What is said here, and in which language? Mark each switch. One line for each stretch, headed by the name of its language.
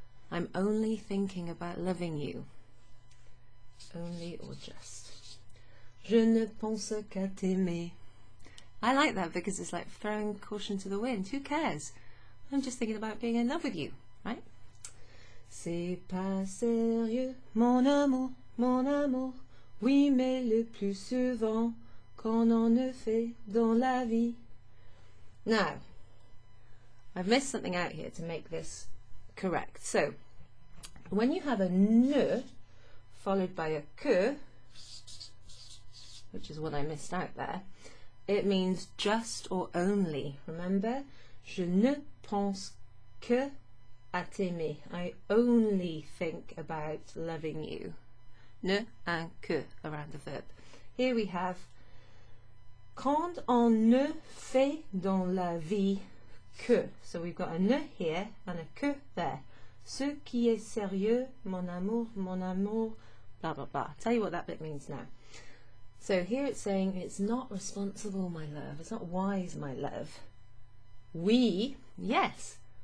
English: I'm only thinking about loving you. Only or just.
French: Je ne pense qu'à t'aimer.
English: I like that because it's like throwing caution to the wind. Who cares? I'm just thinking about being in love with you, right?
French: C'est pas sérieux, mon amour, mon amour. Oui, mais le plus souvent qu'on en a fait dans la vie.
English: Now, I've missed something out here to make this correct. So, when you have a ne followed by a que, which is what I missed out there, it means just or only. Remember,
French: je ne pense que à t'aimer.
English: I only think about loving you. Ne and que around the verb. Here we have
French: quand on ne fait dans la vie que.
English: So we've got a ne here and a que there.
French: Ce qui est sérieux, mon amour,
English: blah blah blah. I'll tell you what that bit means now. So here it's saying it's not responsible, my love. It's not wise, my love.
French: Oui,
English: yes.